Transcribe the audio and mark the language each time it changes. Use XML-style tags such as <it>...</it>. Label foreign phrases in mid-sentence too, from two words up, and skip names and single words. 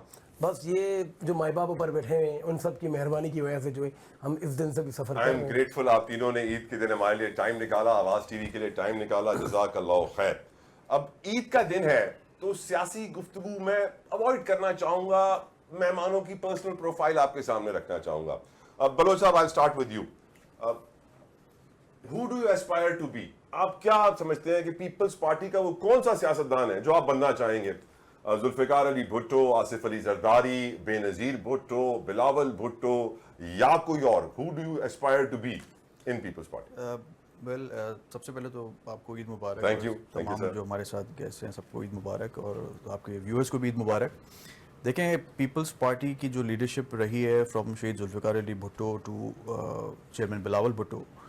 <ur>بس یہ جو مائی باپ اوپر بیٹھے ہیں ان سب کی مہربانی کی وجہ سے جو ہے ہم اس دن سے بھی سفر کر</ur> <en>आई</en> <ur>रहे</ur> <en>एम</en> <ur>हैं। گریٹفل آپ تینوں نے عید کے دن ہمارے لیے ٹائم نکالا آواز ٹی وی کے لیے ٹائم نکالا</ur> <ar>جزاك الله خير</ar> <ur>اب عید کا دن ہے تو سیاسی گفتگو میں اوائڈ کرنا چاہوں گا مہمانوں کی</ur> <en>personal profile</en> <ur>آپ کے سامنے رکھنا چاہوں گا بلوچ صاحب</ur> <en>I start with you who do you aspire to be</en> <ur>آپ کیا سمجھتے ہیں کہ پیپلز پارٹی کا وہ کون سا سیاستدان ہے جو آپ بننا چاہیں گے ذوالفقار علی بھٹو آصف علی زرداری بے نظیر بھٹو بلاول بھٹو یا کوئی اور</ur> <en>who do you aspire to be in Peoples Party</en> <ur>ویل سب سے پہلے تو آپ کو عید مبارک</ur> <en>Thank you.</en> <ur>तमाम</ur> <en>sir.</en> <ur>جو ہمارے ساتھ گیسٹ ہیں سب کو عید مبارک اور آپ کے ویورز کو بھی عید مبارک دیکھیں پیپلز پارٹی کی جو لیڈرشپ رہی ہے فرام شہید ذوالفقار علی بھٹو</ur> <en>to chairman</en> <ur>بلاول بھٹو</ur>